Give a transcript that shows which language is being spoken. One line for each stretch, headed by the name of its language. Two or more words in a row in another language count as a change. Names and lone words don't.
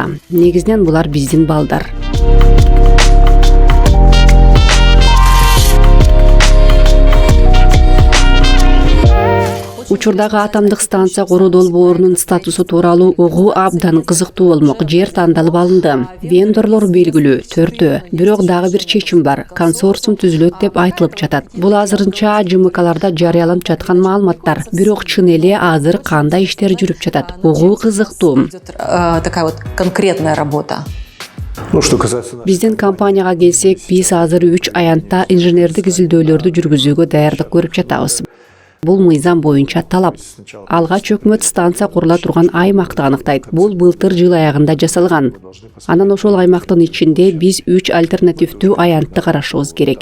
Kyrgyz: Негизинен булар биздин балдар. Учурдагы атомдук станция куруу долбоорунун статусу тууралуу угуу абдан кызыктуу болмок. Жер тандалып алынды. Вендорлор белгилүү, 4-тө. Бирок дагы бир чечим бар. Консорциум түзүлөт деп айтылып жатат. Бул азырынча ЖМКларда жарыяланып жаткан маалыматтар. Бирок чын эле азыр кандай иштер жүрүп жатат? Угуу кызыктуу.
Russian: Такая вот конкретная работа. Ну, что касается...
Kyrgyz: Биздин компанияга келсек, биз азыр 3 аянтта инженердик изилдөөлөрдү жүргүзүүгө даярдык көрүп жатабыз. Бул мыйзам боюнча талап. Алгач өкмөт станция курула турган аймакты аныктайт. Бул былтыр жыл аягында жасалган. Анан ошол аймактын ичинде биз 3 альтернативдүү аянтты карашыбыз керек.